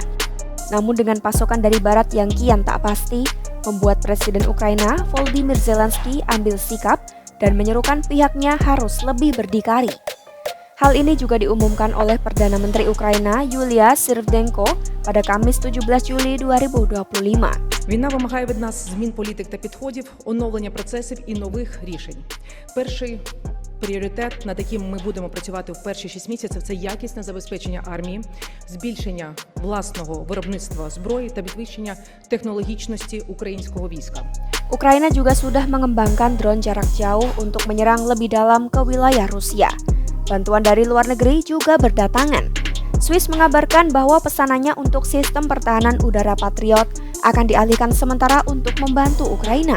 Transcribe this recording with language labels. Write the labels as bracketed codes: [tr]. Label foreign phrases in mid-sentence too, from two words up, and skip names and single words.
[id] Namun dengan pasokan dari barat yang kian tak pasti, membuat Presiden Ukraina Volodymyr Zelensky ambil sikap dan menyerukan pihaknya harus lebih berdikari. Hal ini juga diumumkan oleh Perdana Menteri Ukraina Yulia Svyrdenko pada Kamis 17 Juli 2025. [uk] Війна вимагає від нас змін політик та підходів, оновлення процесів і нових рішень. Перший пріоритет, над яким ми будемо працювати в перші 6 місяців, це якісне забезпечення армії, збільшення власного виробництва зброї та підвищення технологічності українського війська. [id] Ukraina juga sudah mengembangkan drone jarak jauh untuk menyerang lebih dalam ke wilayah Rusia. Bantuan dari luar negeri juga berdatangan. Swiss mengabarkan bahwa pesanannya untuk sistem pertahanan udara Patriot akan dialihkan sementara untuk membantu Ukraina.